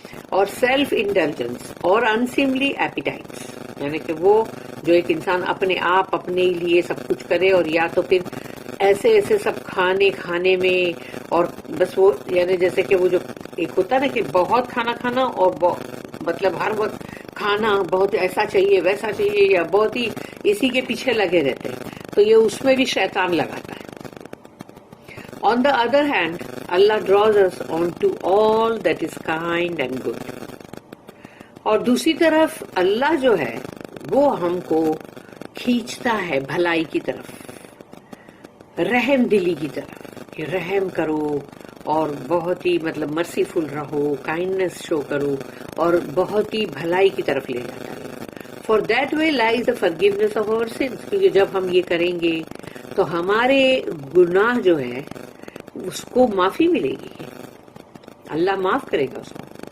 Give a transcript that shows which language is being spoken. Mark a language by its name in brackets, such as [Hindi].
[Urdu] اور self indulgence اور انسیملی appetites, یعنی کہ وہ جو ایک انسان اپنے آپ اپنے لیے سب کچھ کرے، اور یا تو پھر ایسے ایسے سب کھانے میں، اور بس وہ یعنی جیسے کہ وہ جو ایک ہوتا ہے نا کہ بہت کھانا کھانا، اور مطلب ہر وقت کھانا بہت ایسا چاہیے ویسا چاہیے، یا بہت ہی اسی کے پیچھے لگے رہتے ہیں، تو یہ اس میں بھی شیطان لگاتا ہے. [English] On the other hand, Allah draws us on to all that is kind and good. [Urdu] اور دوسری طرف اللہ جو ہے وہ ہم کو کھینچتا ہے بھلائی کی طرف، رحم دلی کی طرف، کہ رحم کرو اور بہت ہی مطلب مرسیفل رہو، کائنڈنس شو کرو، اور بہت ہی بھلائی کی طرف لے جاتا ہے. [English] for that way lies the forgiveness of our sins, [Urdu] کیونکہ جب ہم یہ کریں گے تو ہمارے گناہ جو ہے اس کو معافی ملے گی، اللہ معاف کرے گا اس کو.